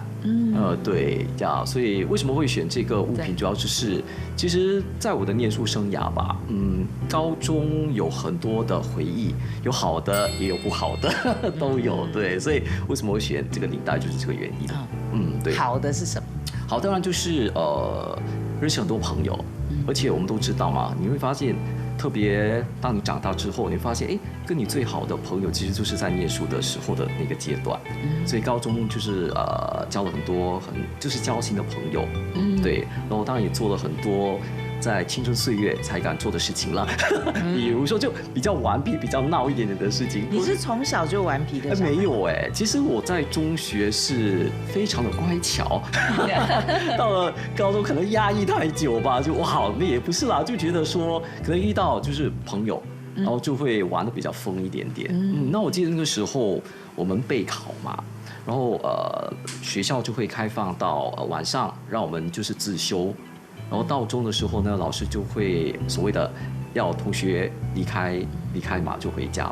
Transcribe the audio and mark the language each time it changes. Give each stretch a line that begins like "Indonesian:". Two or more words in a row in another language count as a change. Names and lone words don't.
Chinese: 對，這樣，所以為什麼會選這個物品，主要就是其實在我的念書生涯吧，高中有很多的回憶，有好的也有不好的都有。對，所以為什麼會選這個領帶，就是這個原因。對。好的是什麼？好，當然就是認識很多朋友，而且我們都知道嘛，你會發現。特別當你長大之後，你發現，哎，跟你最好的朋友其實就是在念書的時候的那個階段，所以高中就是交了很多就是交心的朋友，對，然後當然也做了很多在青春歲月才敢做的事情啦，比如說就比較頑皮、比較鬧一點點的事情。你是從小就頑皮的？沒有哎，其實我在中學是非常的乖巧，到了高中可能壓抑太久吧，就哇，那也不是啦，就覺得說可能遇到就是朋友，然後就會玩得比較瘋一點點。那我記得那個時候我們備考嘛，然後學校就會開放到晚上，讓我們就是自修。然後到中的時候呢，老師就會所謂的要同學離開嘛，就回家。